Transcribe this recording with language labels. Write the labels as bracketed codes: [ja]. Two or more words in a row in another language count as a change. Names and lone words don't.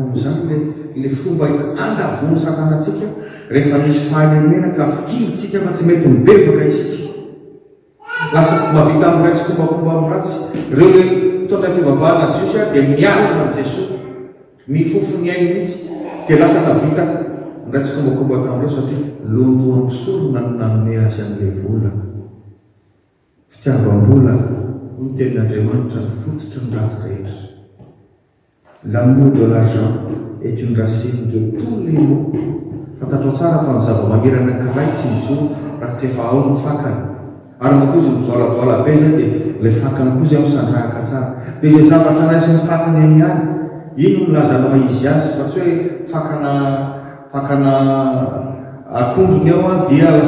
[mg] amin'izany le fomba andavony satanantsika rehefa misy fahalemena ka fikiritsika fa tsy mety mibebaka isika lasa mavita amin'ny ratsy kombakomba amin'ny ratsy ireo le mpitondra fivavahana Jesosy dia mialina an Jesosy mifofony ainy mihitsy dia lasa navita ratsy kombakomba tamin'ireo satria lono amin'ny sorona no nanome azy amin'ilay vola fitiavam-bola ny tenin'Andriamanitra ny fototra ny ratsy rehetra. [fr] L'amour de l'argent est une racine de tous les maux. [mg] Fantatro tsara fa ny zava-maniry anankiray tsy mijoro raha tsy efa ao ny fakany ary matozy mijoalajoala be zay dia le fakany koa zay misandrahaka tsara dia izay zavatra raisin'ny fakany any ihany ino milazanao izy azy fa tsy hoe fakana akondrony ao dia lasa